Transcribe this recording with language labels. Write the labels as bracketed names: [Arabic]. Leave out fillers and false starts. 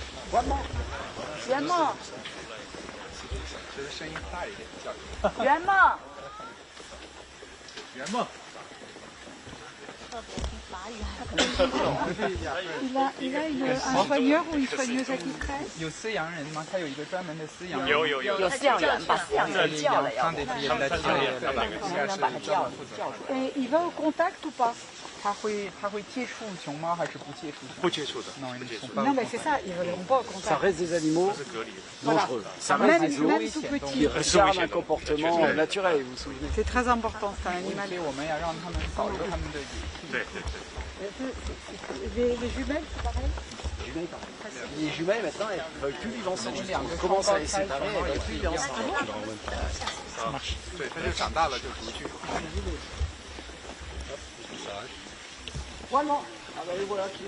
[Chinese] 圆梦，圆梦， [French] Il a un soigneur ou une soigneuse à qui presse. [Chinese] 有饲养人吗？他有一个专门的饲养人。有饲养员，把饲养员叫了呀。让他把他叫出来。 [French] Et il va au contact ou pas? [Chinese] 他会接触熊猫还是不接触？不接触的。 [French] Non, mais c'est ça, ils ne vont pas au contact. Ça reste des animaux dangereux. Ça reste des Même zoos tout petit. qui regardent un comportement naturel, vous vous souvenez. C'est très important, c'est un animal. [Chinese] 所以我们要让他们保留他们的野性。 [French] Les jumelles, c'est pareil? Les jumelles, maintenant, elles ne veulent plus vivre ensemble. On commence à les séparer, elles ne veulent plus vivre ensemble. Ça marche. [Chinese] 对，它就长大了就出去。 [French] Vraiment. Ah bah voilà,